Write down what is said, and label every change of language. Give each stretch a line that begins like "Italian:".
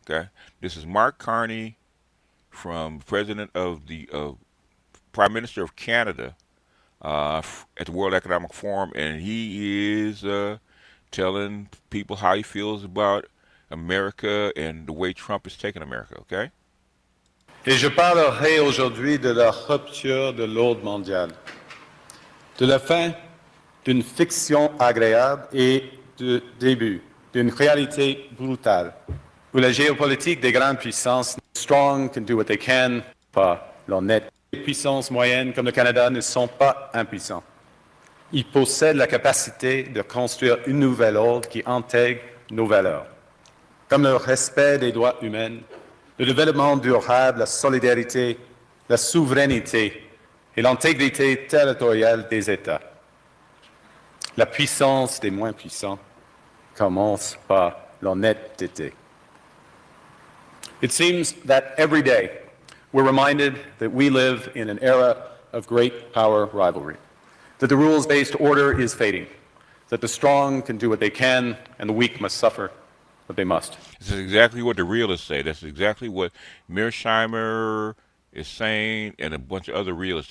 English: Okay, this is Mark Carney, from President of the Prime Minister of Canada. At the World Economic Forum, and he is telling people how he feels about America and the way Trump is taking America, okay?
French: Et je parlerai aujourd'hui de la rupture de l'ordre mondial, de la fin d'une fiction agréable et du début d'une réalité brutale, où la géopolitique des grandes puissances,
English: strong can do what they can,
French: pas l'honnête. Les puissances moyennes comme le Canada ne sont pas impuissants. Ils possèdent la capacité de construire une nouvelle ordre qui intègre nos valeurs, comme le respect des droits humains, le développement durable, la solidarité, la souveraineté et l'intégrité territoriale des États. La puissance des moins puissants commence par l'honnêteté.
English: It seems that every day we're reminded that we live in an era of great power rivalry, that the rules-based order is fading, that the strong can do what they can and the weak must suffer what they must. This is exactly what the realists say. That's exactly what Mearsheimer is saying, and a bunch of other realists.